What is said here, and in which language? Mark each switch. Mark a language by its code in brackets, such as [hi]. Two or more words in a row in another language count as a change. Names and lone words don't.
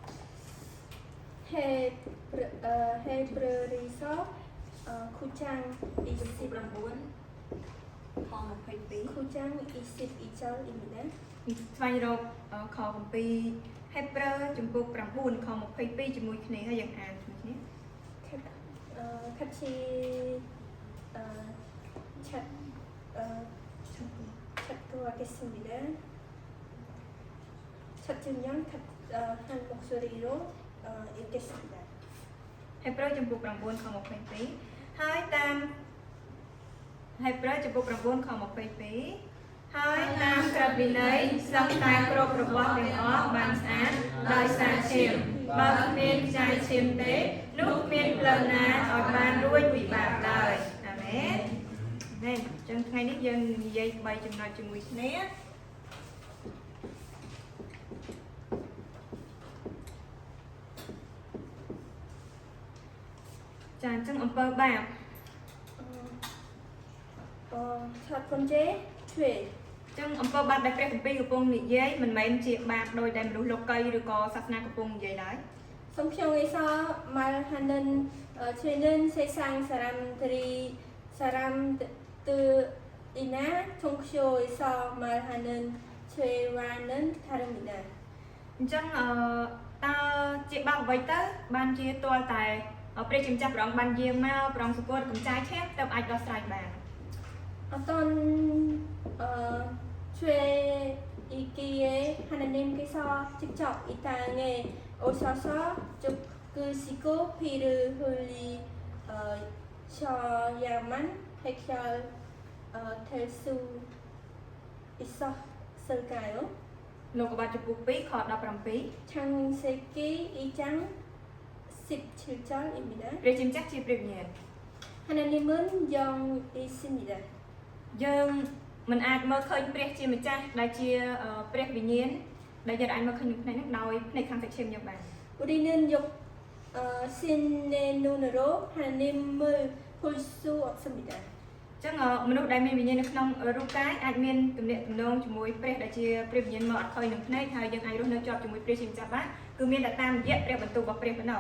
[ko] 헤브르서 9장 [km] 9ខ22 [ko] 9장 22절입니다. [km] ស្វែងរកខគម្ពីរហេព្រើរចំពោះ9ខ22ជាមួយគ្នាហើយយើងអានជាមួយគ្នា [ko] 같이 찾도록하겠습니다. 찾으면 한 목소리로 읽겠습니다. [km] ហេព្រើរចំពោះ9ខ22ហើយតាមហេព្រើរចំពោះ9ខ22ហើយតាមក្រឹ តវិន័យសឹងតែគ្រប់របស់ទាំងអស់បានស្អាតដោយសារឈាមបើគ្មានខ្ចាយឈាមទេនោះគ្មានផ្លូវណាឲ្យបានរួចពីបាបឡើយអាមែនមែនអញ្ចឹងថ្ងៃនេះយើងនិយាយ3ចំណុចជាមួយគ្នាចាអញ្ចឹងអំពើបាប [ko] 첫 번째 죄. [km] ចឹងអំពើបាបដែលព្រះគម្ពីរកំពុងនិយាយមិនមែនជាបាបដោយដែលមនុស្សលោកីឬក៏សាសនាកំពុងនិយាយឡើយ [ko] 성경에서 말하는 죄는 세상 사람들이나 종교에서 말하는 죄와는 다릅니다. [km] អញ្ចឹងតើជាបាបអ្វីទៅបានជាទាល់តែព្រះជាម្ចាស់ព្រះអង្គបានយាងមកព្រះអង្គសគត់កម្ចាយឈាមទៅអាចដោះស្រាយបាន [ko] 어떤 죄이기에 하나님께서 직접 이 땅에 오셔서 죽으시고 피를 흘리셔야만 해결될 수 있었을까요? [km] លោកុបាទចំពោះ2ខ17 [ko] 창세기 2장 17절입니다. [km] ព្រះជាម្ចាស់ជាព្រះវិញ្ញាណ [ko] 하나님은 영이십니다. [km] យើងមិនអាចមើលឃើញព្រះជាម្ចាស់ដែលជាព្រះវិញ្ញាណដែលយើងអាចមើលឃើញក្នុងផ្នែកហ្នឹងដោយផ្នែកខាងសាច់ឈាមយើងបាន [ko] 우리는 신의 눈으로 하나님을 볼 수 없습니다. [km] អញ្ចឹងមនុស្សដែលមានវិញ្ញាណនៅក្នុងរូបកាយអាចមានទំនាក់ទំនងជាមួយព្រះដែលជាព្រះវិញ្ញាណមកអត់ឃើញនឹងភ្នែកហើយយើងអាចរស់នៅជាប់ជាមួយព្រះជាម្ចាស់បានគឺមានតែតាមរយៈព្រះបន្ទូលរបស់ព្រះប៉ុណ្ណោះ